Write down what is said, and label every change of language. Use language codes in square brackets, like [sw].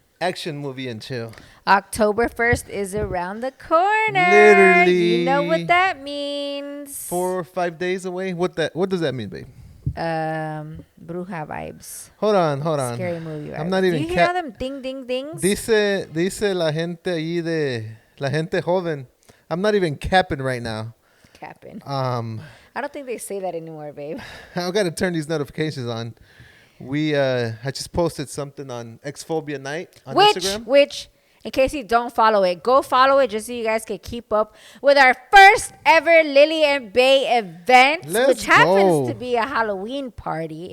[en] Action movie and chill. October 1st is around the corner. Literally. You know what that means. 4 or 5 days away. What does that mean, babe? Bruja vibes. Hold on. Scary movie vibes. I'm not even. Do you hear them ding ding dings? [es] Dice la gente ahí la gente joven. [en] I'm not even capping right now. Capping. I don't think they say that anymore, babe. I got to turn these notifications on. I just posted something on Xphobia Night on Instagram. Which, in case you don't follow it, go follow it just so you guys can keep up with our first ever Lily and Bay event, which happens to be a Halloween party.